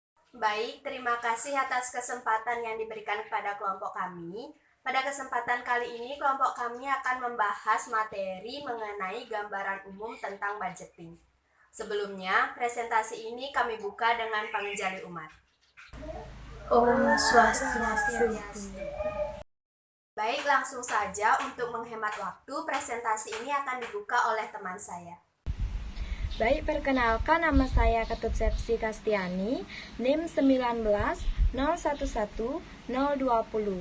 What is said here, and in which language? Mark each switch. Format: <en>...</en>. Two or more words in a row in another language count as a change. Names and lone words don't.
<id>Baik, terima kasih atas kesempatan yang diberikan kepada kelompok kami. Pada kesempatan kali ini, kelompok kami akan membahas materi mengenai gambaran umum tentang budgeting. Sebelumnya, presentasi ini kami buka dengan</id> <ban>pangenjali umat. Om Swastiastu.</ban> <id>Baik, langsung saja untuk menghemat waktu, presentasi ini akan dibuka oleh teman saya. Baik, perkenalkan nama saya Ketut Sepsi Kastiani, NIM 19 011 020.</id>